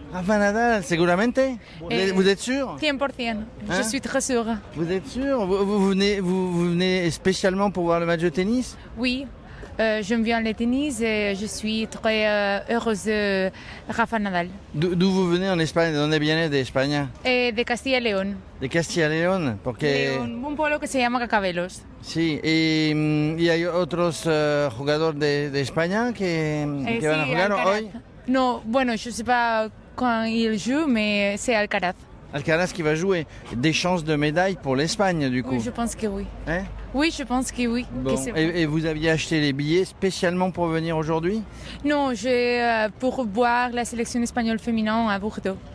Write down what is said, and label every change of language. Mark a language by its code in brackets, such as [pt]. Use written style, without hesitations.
[es] Rafa Nadal, seguramente? [fr] Vous êtes sûr? 100%. Je suis très sûre. Vous êtes sûr? Vous venez spécialement pour voir le match de tennis? Oui. J'aime bien le tennis et je suis très heureuse de Rafa Nadal. D'où vous venez en Espagne? [es] ¿De dónde viene de España? De Castilla y León. De Castilla y León, porque... León, un pueblo que se llama Cacabelos. Sí, y hay otros jugadores de España que van a jugar Alcaraz. hoy. No, bueno, [fr] je ne sais pas quand il joue, mais c'est Alcaraz. Alcaraz qui va jouer. Des chances de médaille pour l'Espagne, du coup. Oui, je pense que oui. Hein? Oui, je pense que oui. Bon. Que c'est bon. Et vous aviez acheté les billets spécialement pour venir aujourd'hui? Non, pour voir la sélection espagnole féminine à Bordeaux.